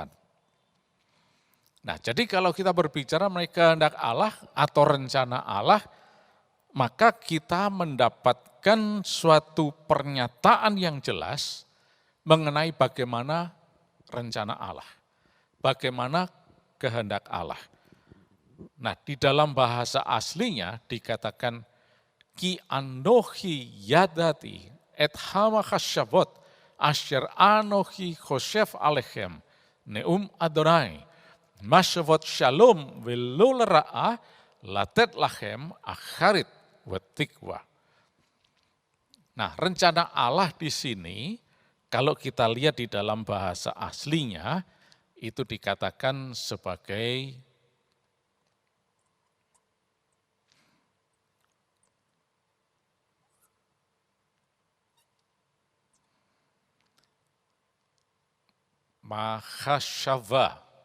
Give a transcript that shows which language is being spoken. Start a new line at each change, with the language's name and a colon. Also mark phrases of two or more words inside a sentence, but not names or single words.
Indonesian: Nah, jadi kalau kita berbicara mengenai kehendak Allah atau rencana Allah, maka kita mendapatkan suatu pernyataan yang jelas mengenai bagaimana rencana Allah, bagaimana kehendak Allah. Nah, di dalam bahasa aslinya dikatakan
Hebrew: כי אנכי ידעתי את המחשבות אשר אנכי חושב עליכם נאם יהוה מחשבות שלום ולא לרעה לתת לכם אחרית ותקוה.
Indonesian: Nah, rencana Allah di sini, kalau kita lihat di dalam bahasa aslinya, itu dikatakan sebagai mahashava.